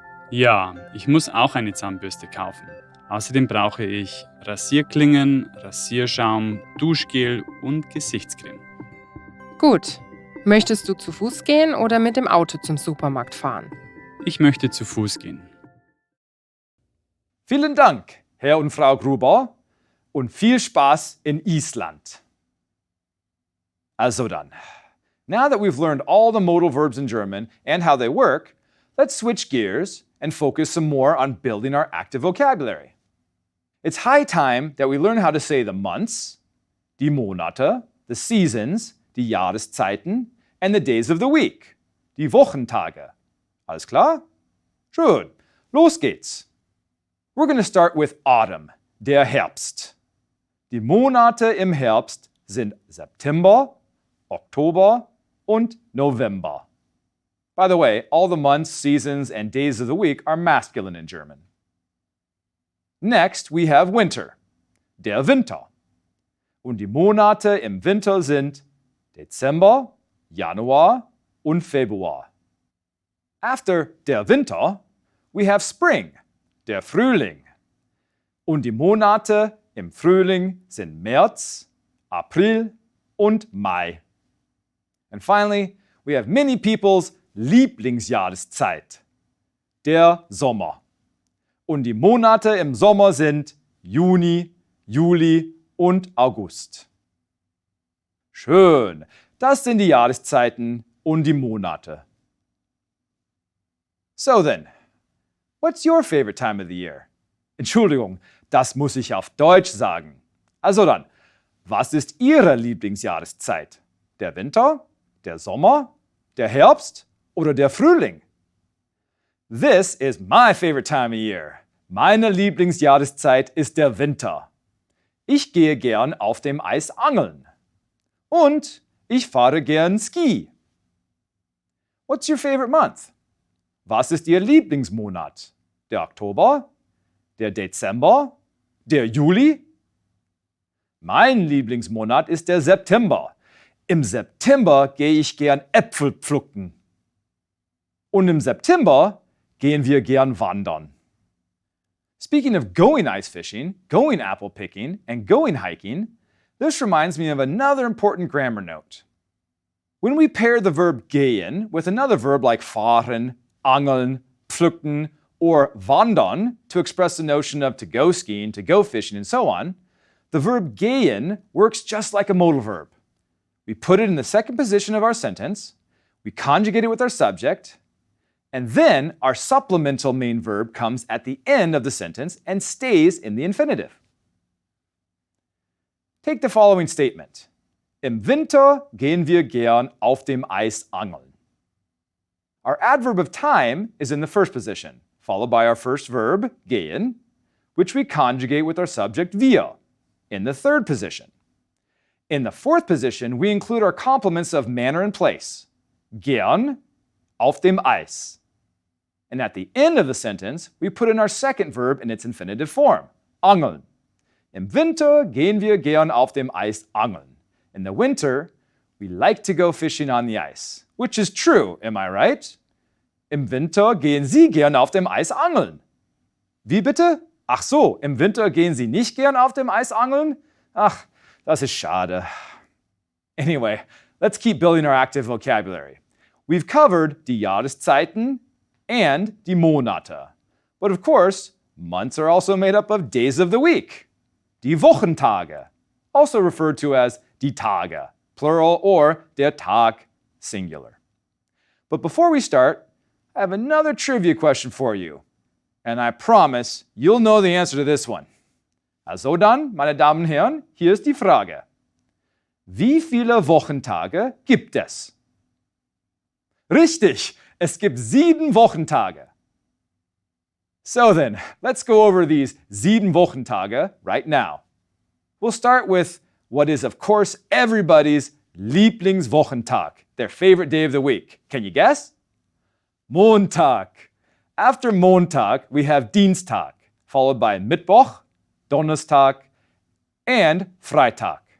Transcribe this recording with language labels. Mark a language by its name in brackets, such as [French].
[German] Ja, ich muss auch eine Zahnbürste kaufen. Außerdem brauche ich Rasierklingen, Rasierschaum, Duschgel und Gesichtscreme. Gut. Möchtest du zu Fuß gehen oder mit dem Auto zum Supermarkt fahren? Ich möchte zu Fuß gehen. Vielen Dank, Herr und Frau Gruber, und viel Spaß in Island. Also dann, [English] now that we've learned all the modal verbs in German and how they work, let's switch gears and focus some more on building our active vocabulary. It's high time that we learn how to say the months, die Monate, the seasons, die Jahrezeiten, and the days of the week, die Wochentage. [German] Alles klar? Schön. Los geht's. [English] We're going to start with autumn, der Herbst. [German] Die Monate im Herbst sind September, Oktober und November. [English] By the way, all the months, seasons, and days of the week are masculine in German. Next, we have winter, der Winter. [German] Und die Monate im Winter sind Dezember, Januar und Februar. [English] After der Winter, we have spring, der Frühling. [German] Und die Monate im Frühling sind März, April und Mai. [English] And finally, we have many people's Lieblingsjahreszeit, der Sommer. [German] Und die Monate im Sommer sind Juni, Juli und August. Schön, das sind die Jahreszeiten und die Monate. [English] So then, what's your favorite time of the year? [German] Entschuldigung, das muss ich auf Deutsch sagen. Also dann, was ist Ihre Lieblingsjahreszeit? Der Winter, der Sommer, der Herbst oder der Frühling? [English] This is my favorite time of year. [German] Meine Lieblingsjahreszeit ist der Winter. Ich gehe gern auf dem Eis angeln. Und ich fahre gern Ski. [English] What's your favorite month? [German] Was ist Ihr Lieblingsmonat? Der Oktober? Der Dezember? Der Juli? Mein Lieblingsmonat ist der September. Im September gehe ich gern Äpfel pflücken. Und im September gehen wir gern wandern. [English] Speaking of going ice fishing, going apple picking, and going hiking, this reminds me of another important grammar note. When we pair the verb gehen with another verb like fahren, angeln, pflücken, or wandern to express the notion of to go skiing, to go fishing, and so on, the verb gehen works just like a modal verb. We put it in the second position of our sentence, we conjugate it with our subject, and then our supplemental main verb comes at the end of the sentence and stays in the infinitive. Take the following statement. [German] Im Winter gehen wir gern auf dem Eis angeln. [English] Our adverb of time is in the first position, followed by our first verb, gehen, which we conjugate with our subject wir, in the third position. In the fourth position, we include our complements of manner and place, gern, auf dem Eis. And at the end of the sentence, we put in our second verb in its infinitive form, angeln. [German] Im Winter gehen wir gern auf dem Eis angeln. [English] In the winter, we like to go fishing on the ice. Which is true, am I right? [German] Im Winter gehen Sie gern auf dem Eis angeln. Wie bitte? Ach so, im Winter gehen Sie nicht gern auf dem Eis angeln? Ach, das ist schade. [English] Anyway, let's keep building our active vocabulary. We've covered die Jahrezeiten and die Monate. But of course, months are also made up of days of the week. Die Wochentage, also referred to as die Tage, plural, or der Tag, singular. But before we start, I have another trivia question for you. And I promise you'll know the answer to this one. [German] Also dann, meine Damen und Herren, hier ist die Frage. Wie viele Wochentage gibt es? Richtig, es gibt 7 Wochentage. [English] So then, let's go over these 7 Wochentage right now. We'll start with what is, of course, everybody's Lieblingswochentag, their favorite day of the week. Can you guess? Montag. After Montag, we have Dienstag, followed by Mittwoch, Donnerstag, and Freitag.